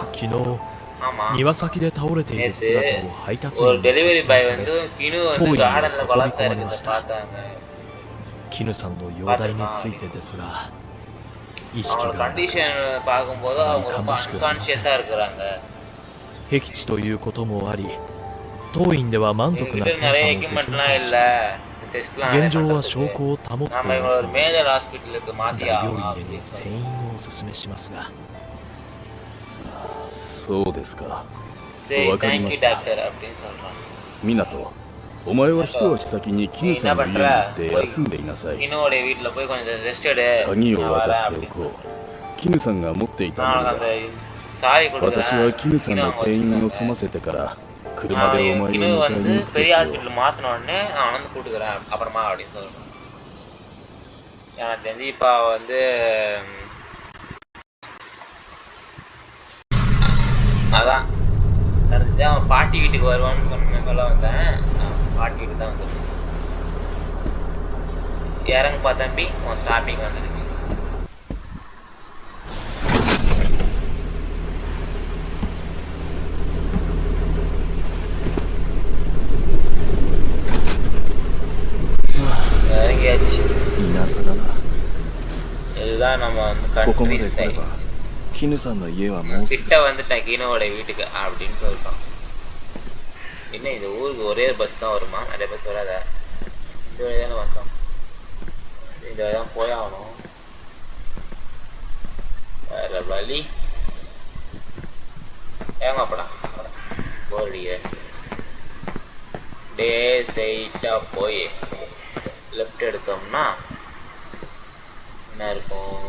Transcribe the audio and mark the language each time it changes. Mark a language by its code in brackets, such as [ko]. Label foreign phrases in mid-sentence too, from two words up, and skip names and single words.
[ja] 昨日 [ta] ஆமா. [ja] 庭先で倒れている姿を配達 [ta] ஒரு [ja] 員に [ta] டெலிவரி [ja] 発 [ta] பாய் [ja] 見さ [ta] வந்து [ja] れ [ta] கினு வந்து [ja] 当院に [ta] கார்டன்ல [ja] 運び [ta] கொலாப்ஸ் [ja] 込まれま [ta] ஆயிருக்கிறத [ja] した [ta] பார்த்தாங்க. [ja] 絹さんの容体についてですが意識 [ta] அவங்களோட [ja] がなく [ta] கண்டிஷன் பார்க்கும்போது அவங்க ரொம்ப அன்கான்ஷியஸா இருக்கிறாங்க. [ja] 僻地ということもあり当院では満足な [ta] எங்ககிட்ட [ja] 検査 [ta] நிறைய [ja] もでき [ta] எக்யூப்மெண்ட்லாம் [ja] ません [ta] இல்ல. [ja] し [ta] டெஸ்ட்லாம் [ja] 現状は証拠を保ってい [ta] நம்ம [ja] ます [ta] ஒரு [ja] ので [en] major hospitalுக்கு [ta] மாத்தி [ja] 大病 [ta] ஆகணும் [ja] 院へ [ta] அப்படின்னு [ja] の [ta] சொல்லி. [ja] 転院をお勧めしますがそうですか。 [ta] சரி, [ja] わかりま [ta] தேங்க்யூ [ja] した。 [ta] டாக்டர் அப்படின்னு சொல்றான். [ja] 湊、お前は一足先にキヌさんの家に行って休んでいなさい。 [ta] கினுவோட வீட்டுல போய் கொஞ்சம் ரெஸ்ட் எடு. [ja] 鍵を [ta] நான் [ja] 渡 [ta] வரேன் [ja] してお [ta] அப்படின்னு [ja] こう。キヌさんが持っていたもの [ta] நான் [ja] だ。 [ta] அந்த சாவி [ja] 私は [ta] கொடுக்குறேன். [ja] キヌさんの転院を済ませてから車でお前を [ta] கினு [ja] 迎え [ta] வந்து [ja] に行くとし [ta] பெரிய [ja] よう。 [ta] ஹாஸ்பிட்டல் மாத்தின உடனே நான் வந்து கூட்டுக்கிறேன் அப்புறமா அப்படின்னு சொல்றேன். எனக்கு தெரிஞ்சு இப்போ வந்து அதான் தெரிஞ்சு அவன் பாட்டி வீட்டுக்கு வருவான்னு சொல்ல வந்தேன். பாட்டி வீட்டுக்கு தான் வந்து இறங்குப்பா தம்பி, உன் ஸ்டாப்பிங் வந்துடுச்சு. இறங்கியாச்சு. [ja] 田舎だな。 [ta] இதுதான் நம்ம வந்து [ja] ここま [ta] கண்ட்ரி [ja] で来 [ta] ஸ்டைல். [ja] れば、キヌさんの家はもうすぐ [ta] கிட்ட வந்துட்டேன் கினோட வீட்டுக்கு அப்படின்னு சொல்லிட்டோம். என்ன இந்த ஊருக்கு ஒரே பஸ் தான் வருமா? நிறைய பஸ் வராத. இந்த வழி தானே வந்தோம், இந்த வழி தான் போயாகணும். வேற வழி ஏமாப்படா போடிய டே ஸ்ட்ரைட்டா போய் லெஃப்ட் எடுத்தோம்னா என்ன இருக்கும்?